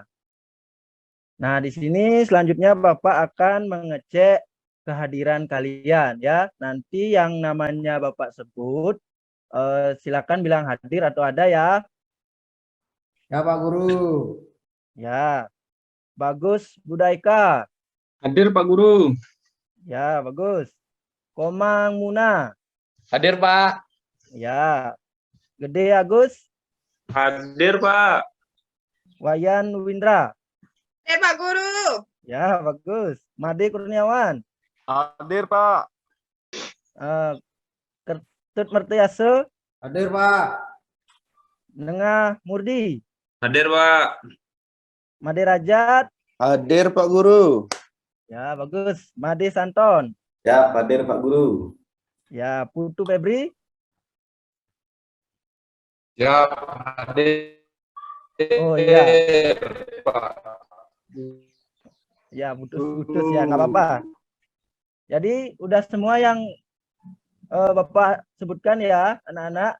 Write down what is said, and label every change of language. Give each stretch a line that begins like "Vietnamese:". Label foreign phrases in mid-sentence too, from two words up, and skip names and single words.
Indonesian: Nah, di sini selanjutnya Bapak akan mengecek kehadiran kalian ya. Nanti yang namanya Bapak sebut silakan bilang hadir atau ada ya. Ya Pak Guru. Ya. Bagus Budaika. Hadir Pak Guru. Ya, bagus. Komang Muna. Hadir Pak. Ya. Gede Agus. Hadir Pak. Wayan Windra. Pak Guru. Ya, bagus. Made Kurniawan. Hadir Pak. Ketut Mertoyase. Hadir Pak. Nengah Murdi. Hadir Pak. Made Rajat. Hadir, Pak Guru. Ya, bagus. Made Santon. Ya, hadir, Pak Guru. Ya, Putu Febri. Siap. Hadir. Oh iya. Pak. Ya, putus ya, nggak apa-apa. Jadi udah semua yang Bapak sebutkan ya, anak-anak.